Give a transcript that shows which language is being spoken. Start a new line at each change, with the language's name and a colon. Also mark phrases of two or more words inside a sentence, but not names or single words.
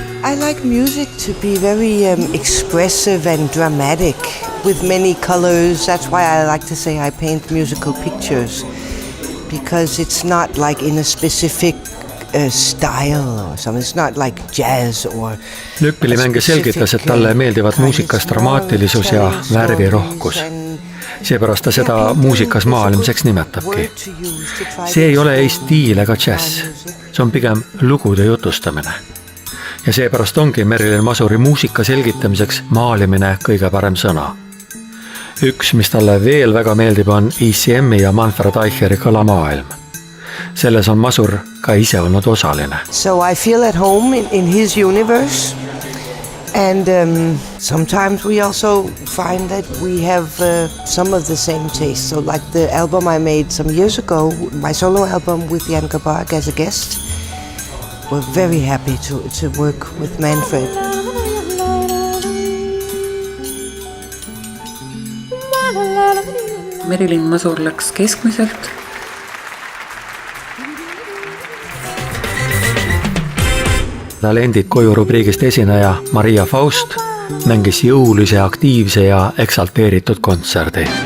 English: I like music to be very expressive and dramatic with many colors. That's why I like to say I paint musical pictures, because it's not like in a specific style or something. It's not like jazz or...
Estonian: Lõppilimängija selgitas, et talle meeldivad muusikas dramaatilisus ja värvirohkus. Seepärast ta seda muusikas maailmseks nimetabki. See ei ole ei stiil ega jazz. See on pigem lugude jutustamine. Ja seepärast ongi Merilin Masuri muusika selgitamiseks maalimine kõige parem sõna. Üks, mis talle veel väga meeldib, on ECM-i ja Manfred Eicheri kõlamaailm. Selles on Masur ka ise olnud osaline.
English: So I feel at home in his universe. And sometimes we also find that we have some of the same taste. So like the album I made some years ago, my solo album with Jan Kabak as a guest, we're very happy to work with Manfred.
Estonian: Merilin Masur läks keskmiselt. Talendid koju rubriigist esineja Maria Faust mängis jõulise, aktiivse ja eksalteeritud kontserdi.